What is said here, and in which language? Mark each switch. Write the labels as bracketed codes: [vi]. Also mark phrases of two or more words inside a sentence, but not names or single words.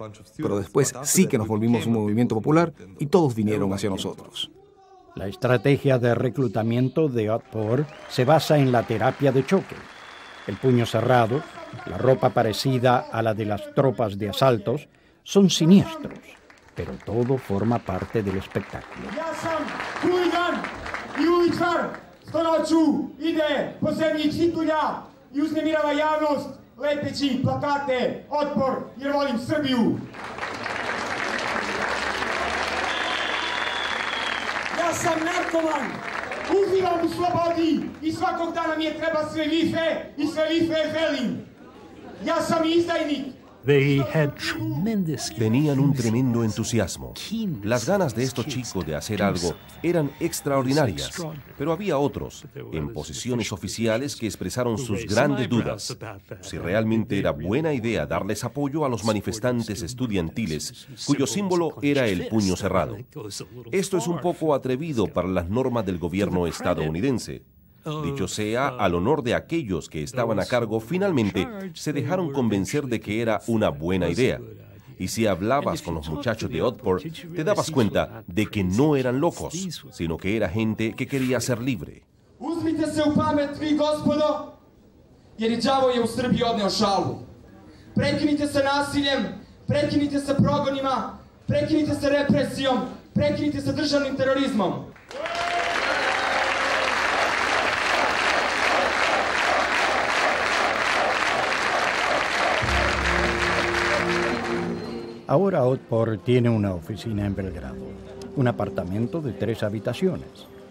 [es] Pero después sí que nos volvimos un movimiento popular y todos vinieron hacia nosotros. La estrategia de reclutamiento de Otpor se basa en la terapia de choque. El puño cerrado, la ropa parecida a la de las tropas de asaltos, son siniestros, pero todo forma parte del espectáculo. [sr] I uličar sto noću ide po zemlji čitulja i uznemirava javnost lepeći plakate Otpor jer volim Srbiju. Ja sam narkoman, uživam u slobodi i svakog dana mi je treba sve više i sve više želim. Ja sam izdajnik. [es] Tenían un tremendo entusiasmo. Las ganas de estos chicos de hacer algo eran extraordinarias, pero había otros, en posiciones oficiales, que expresaron sus grandes dudas. Si realmente era buena idea darles apoyo a los manifestantes estudiantiles, cuyo símbolo era el puño cerrado. Esto es un poco atrevido para las normas del gobierno estadounidense. Dicho sea, al honor de aquellos que estaban a cargo, finalmente se dejaron convencer de que era una buena idea. Y si hablabas con los muchachos de Otpor, te dabas cuenta de que no eran locos, sino que era gente que quería ser libre. [sr] Uzmite se u pamet, vi gospodo, jer i đavo je u Srbiji odneo šalu. Prekinite se nasiljem, prekinite se progonima, prekinite se represijom, prekinite se državnim terorizmom. [es] Ahora Otpor tiene una oficina en Belgrado, un apartamento de 3 habitaciones.